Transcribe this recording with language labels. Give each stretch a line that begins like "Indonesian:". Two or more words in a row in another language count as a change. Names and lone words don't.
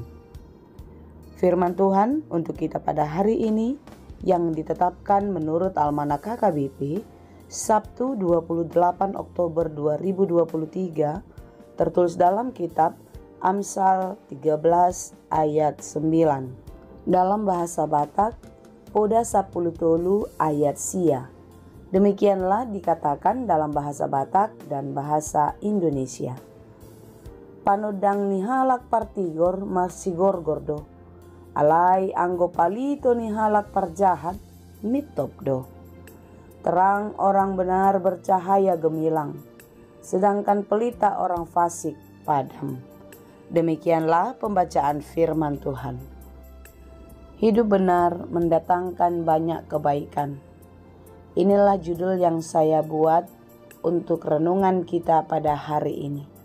Indonesian: Firman Tuhan untuk kita pada hari ini, yang ditetapkan menurut Almanak KKBP, Sabtu 28 Oktober 2023, tertulis dalam kitab Amsal 13 ayat 9. Dalam bahasa Batak, Poda 10 tolu ayat sia. Demikianlah dikatakan dalam bahasa Batak dan bahasa Indonesia.
Batak Toba: Panodang nihalak partigor marsigor gordo. Alai anggo palito nihalak parjahat mitop do.
Indonesian: Terang orang benar bercahaya gemilang, sedangkan pelita orang fasik padam. Demikianlah pembacaan firman Tuhan. Hidup benar mendatangkan banyak kebaikan. Inilah judul yang saya buat untuk renungan kita pada hari ini.